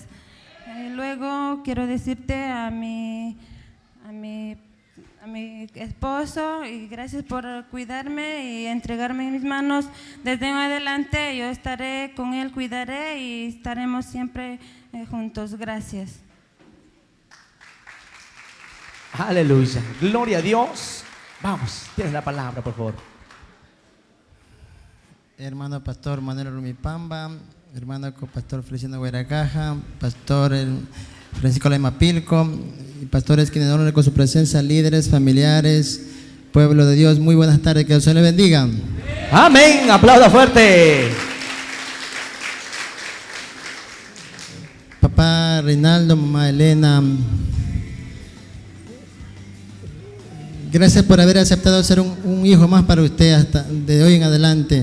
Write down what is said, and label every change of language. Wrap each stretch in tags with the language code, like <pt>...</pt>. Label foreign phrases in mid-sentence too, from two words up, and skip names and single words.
<es>Luego quiero decirte a mi esposo, y gracias por cuidarme y entregarme en mis manos. Desde en adelante yo estaré con él, cuidaré y estaremos siempre juntos. Gracias. Aleluya. Gloria a Dios. Vamos, tienes la palabra, por favor. Hermano pastor Manuel Rumipamba, hermano pastor Feliciano Gueracaja, pastor Francisco Lema Pilco, y pastores quienes honran con su presencia, líderes, familiares, pueblo de Dios, muy buenas tardes, que el Señor les bendiga. Amén, aplauda fuerte. Papá Reinaldo, mamá Elena, gracias por haber aceptado ser un hijo más para usted hasta de hoy en adelante.</es>